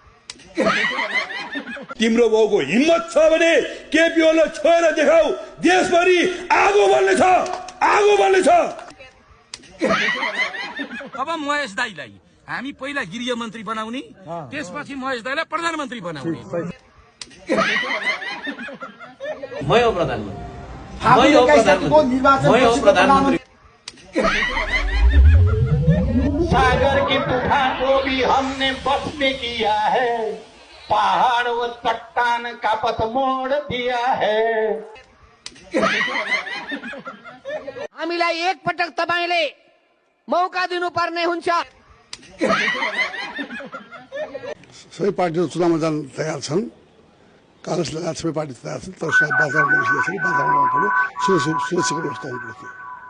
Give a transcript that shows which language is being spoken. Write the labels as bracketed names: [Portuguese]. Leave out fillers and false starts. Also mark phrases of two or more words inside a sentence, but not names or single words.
[Nepali] तिम्रो बाउको हिम्मत छ भने केपी ओलीलाई छोएर देखाऊ, देशभरि आगो बल्नेछ, आगो बल्नेछ। अब महेश दाइलाई हामी पहिला गृह मन्त्री बनाउने, त्यसपछि महेश दाइलाई प्रधानमन्त्री बनाउने। [Hindi] मैं हो प्रधानमन्त्री, मैं हो प्रधानमन्त्री। सागर के तूफान को भी हमने बस में किया है, पहाड़ और चट्टान का पथ मोड़ दिया है। [Nepali] हामीलाई एक पटक तपाईले मौका दिनुपर्ने हुन्छ। सबै पार्टीहरू चुनावमा जान तयार छन्, काङ्ग्रेस लगायत सबै पार्टी तयार छन्, तर बाजारमा बाजारमा सुरक्षाको व्यवस्था हुनु पर्यो।